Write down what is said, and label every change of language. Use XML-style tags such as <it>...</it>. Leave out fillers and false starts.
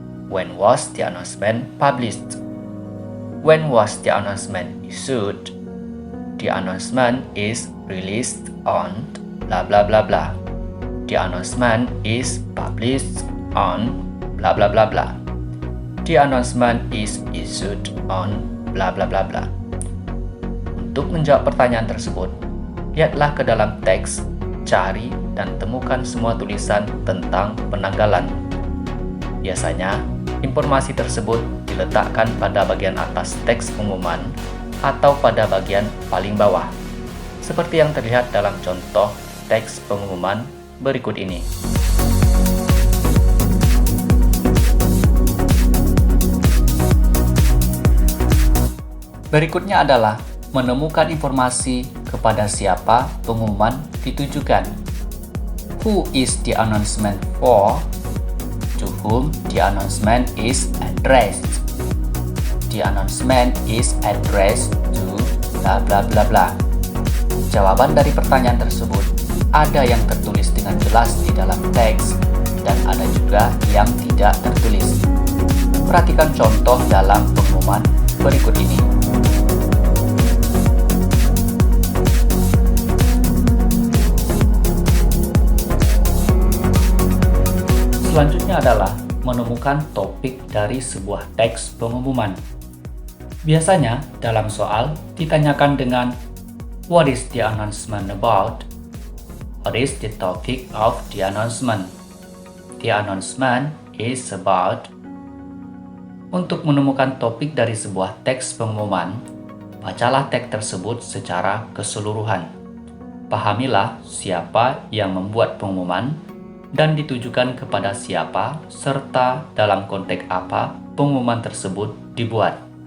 <en>When was the announcement published? When was the announcement issued? The announcement is released on blah blah blah blah. The announcement is published on blah blah blah blah. The announcement is issued on blah blah blah blah.</en> <id>Untuk menjawab pertanyaan tersebut, lihatlah ke dalam teks, cari dan temukan semua tulisan tentang penanggalan. Biasanya, informasi tersebut diletakkan pada bagian atas teks pengumuman atau pada bagian paling bawah, seperti yang terlihat dalam contoh teks pengumuman berikut ini. Berikutnya adalah menemukan informasi kepada siapa pengumuman ditujukan.</id> <en>Who is the announcement for? To whom the announcement is addressed. The announcement is addressed to bla bla bla bla.</en> <id>Jawaban dari pertanyaan tersebut ada yang tertulis dengan jelas di dalam teks dan ada juga yang tidak tertulis. Perhatikan contoh dalam pengumuman berikut ini. Selanjutnya adalah menemukan topik dari sebuah teks pengumuman. Biasanya dalam soal ditanyakan dengan</id> <en>What is the announcement about? What is the topic of the announcement? The announcement is about.</en> <id>Untuk menemukan topik dari sebuah teks pengumuman, bacalah teks tersebut secara keseluruhan. Pahamilah siapa yang membuat pengumuman dan ditujukan kepada siapa serta dalam konteks apa pengumuman tersebut dibuat.</id>